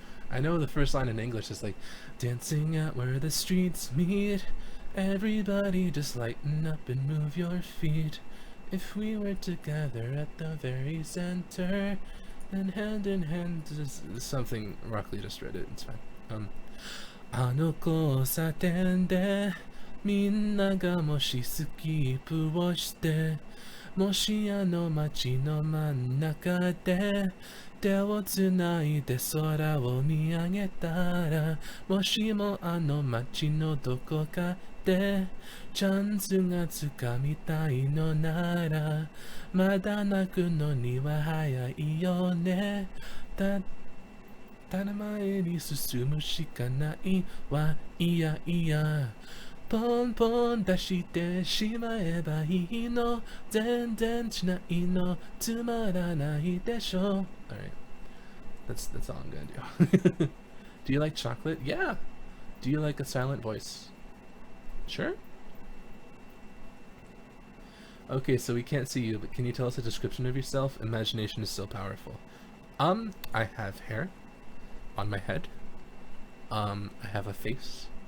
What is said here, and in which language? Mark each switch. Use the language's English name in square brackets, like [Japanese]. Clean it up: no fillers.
[English] I know the first line in English is like, dancing out where the streets meet. Everybody just lighten up and move your feet. If we were together at the very center, and hand in hand, something. Rock Lee just read it. It's fine. [Japanese] Anoko satende, minna ga moshi skipu wo shite, moshi ano machi no mannaka de 手をつないで空を見上げたらもしもあの街のどこかでチャンスがつかみたいのならまだ泣くのには早いよねただ前に進むしかないわいやいやポンポン出してしまえばいいの全然しないのつまらないでしょ [English] Alright, that's all I'm gonna do. Do you like chocolate? Yeah. Do you like a silent voice? Sure. Okay, so we can't see you, but can you tell us a description of yourself? Imagination is so powerful. I have hair on my head. I have a face.